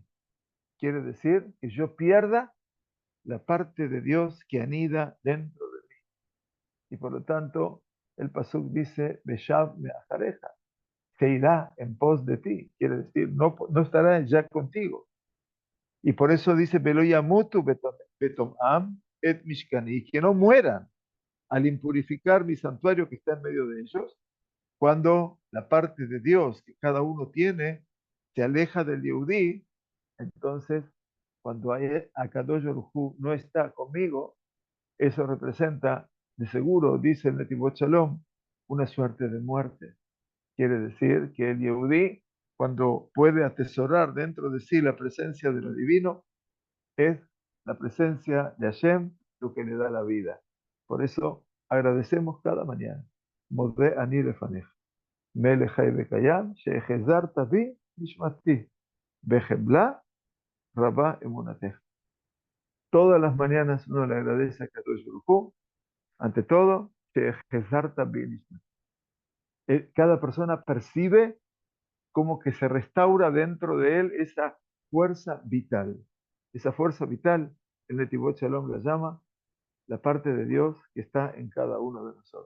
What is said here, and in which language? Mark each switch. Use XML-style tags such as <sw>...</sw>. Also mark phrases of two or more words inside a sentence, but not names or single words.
<es>Quiere decir que yo pierda la parte de Dios que anida dentro de mí. Y por lo tanto, el pasuk dice,</es> <he>ושב מאחריך,</he> <es>se irá en pos de ti. Quiere decir, no estará ya contigo. Y por eso dice,</es> <he>ולא ימותו בטמאם את משכני,</he> <es>que no mueran al impurificar mi santuario que está en medio de ellos, cuando la parte de Dios que cada uno tiene se aleja del Yehudí. Entonces, cuando</es> <he>הקדוש ברוך הוא</he> <es>no está conmigo, eso representa, de seguro, dice el Netivot Shalom, una suerte de muerte. Quiere decir que el Yehudí, cuando puede atesorar dentro de sí la presencia de lo divino, es la presencia de Hashem lo que le da la vida. Por eso agradecemos cada mañana.</es> <he>מודה אני לפניך מלך חי וקיים שהחזרת בי נשמתי. בחמלה רבה אמונתך.</he> <es>Todas las mañanas uno le agradece a</es> <he>קדוש ברוך הוא.</he> <es>Ante todo,</es> <he>שהחזרת בי נשמתי.</he> <es>Cada persona percibe como que se restaura dentro de él esa fuerza vital. Esa fuerza vital, el Netivot Shalom la llama la parte de Dios que está en cada uno de nosotros.</es>